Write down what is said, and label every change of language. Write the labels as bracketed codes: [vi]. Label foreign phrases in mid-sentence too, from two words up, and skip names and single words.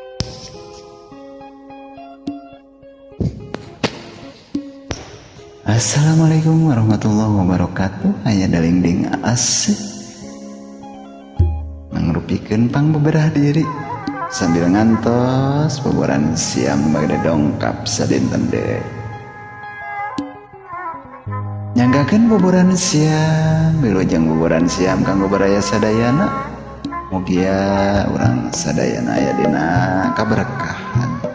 [ar] السلام عليكم ورحمة الله وبركاته. [su] Hanya dalingding asik mengrupikeun pangbeberah diri sambil ngantos boboran siam bagda dongkap sadinten deui. Nyanggakeun boboran siam wilujeng boboran siam kanggo baraya sadayana. Mugia urang sadayana aya dina kaberkahan.